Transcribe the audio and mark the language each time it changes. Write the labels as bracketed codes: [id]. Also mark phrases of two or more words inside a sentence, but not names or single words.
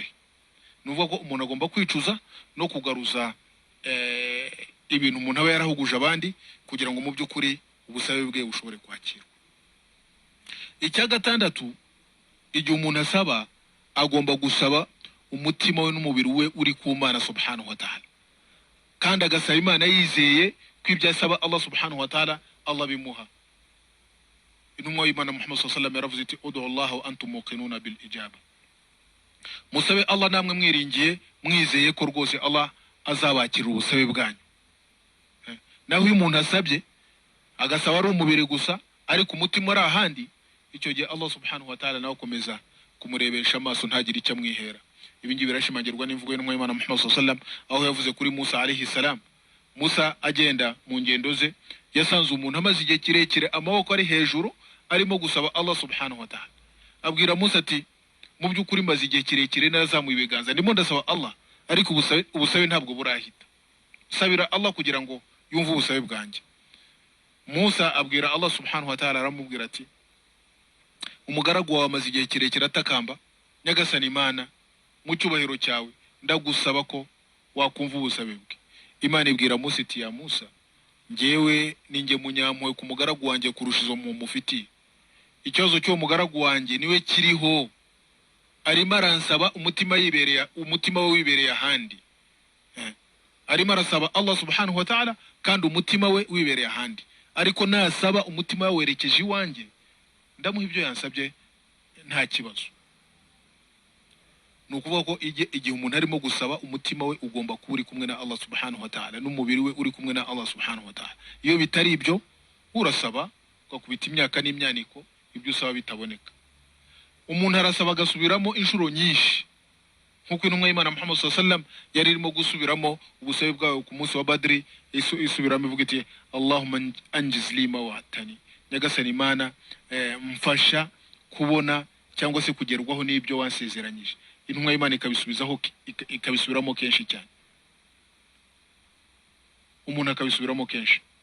[rw] Nuvuga ko umuntu agomba kwicuza no kugaruza ibintu umuntu aba yarahuguje abandi, kugira ngo mu by'ukuri ubusabe bwe bushobore kwakirwa. Icya gatandatu, igihe umuntu asaba, agomba gusaba umutima we n'umubiri we uri ku Mana [ar] سبحانه وتعالى, [rw] kandi agasaba Imana yizeye ko ibyo asaba Allah [ar] سبحانه وتعالى [rw] Allah bimuha. Intumwa y'Imana [ar] Muhammad صلى الله عليه وسلم [rw] yaravuze ati [ar] ادعوا الله وأنتم موقنون بالإجابة. [rw] Musabe Allah namwe mwiringiye mwizeye ko rwose Allah azabakira ubusabe bwanyu. Naho uyu umuntu asabye agasaba ari umubiri gusa, ariko umutima ari ahandi, icyo gihe Allah [ar] سبحانه وتعالى [rw] nawe akomeza kumurebesha amaso ntagire icyo amwihera. Ibi ngibi birashimangirwa n'imvugo y'intumwa y'Imana Muhammad [ar] صلى الله عليه وسلم, [rw] aho yavuze kuri Musa [ar] عليه السلام. [rw] Musa agenda mu ngendo ze, yasanze umuntu amaze igihe kirekire amaboko ari hejuru arimo gusaba Allah [ar] سبحانه وتعالى. [rw] Abwira Musa ati mu by'ukuri maze igihe kirekire narazamuye ibiganza ndimo ndasaba Allah, ariko ubusabe ntabwo burahita. sabira Allah kugira ngo yumve ubusabe bwanjye. Musa abwira Allah [ar] سبحانه وتعالى, [rw] aramubwira ati umugaragu wawe amaze igihe kirekire atakamba, nyagasani Imana mu cyubahiro cyawe ndagusaba ko wakumva ubusabe bwe. Imana ibwira Musa iti ya Musa, njyewe ninjye munyampuhwe ku mugaragu wanjye kurusha izo mufitiye. Ikibazo cy'uwo mugaragu wanjye niwe kiriho, arimo aransaba umutima we wibereye ahandi. Arimo arasaba Allah [ar] سبحانه وتعالى [rw] kandi umutima we wibereye ahandi, ariko nasaba umutima we werekeje iwanjye ndamuha ibyo yansabye nta kibazo. Nukuvuga ko igihe umuntu arimo gusaba, umutima we ugomba kuba uri kumwe na Allah [ar] سبحانه وتعالى, [rw] n'umubiri we uri kumwe na Allah [ar] سبحانه وتعالى. [rw] Iyo bitari ibyo urasaba ugakubita imyaka n'imyaniko, ibyo usaba bitaboneka. Umuntu arasaba agasubiramo inshuro nyinshi, nkuko intumwa y'Imana Muhammad [ar] صلى الله عليه وسلم [rw] yari irimo gusubiramo ubusabe bwawe ku munsi wa Badri, isubiramo ivuga iti [ar] اللهم أنجز لي ما وعدتني, [rw] nyagasani Imana mfasha kubona cyangwa se kugerwaho n'ibyo wansezeranyije. Intumwa y'Imana ikabisubiramo kenshi cyane, umuntu akabisubiramo kenshi.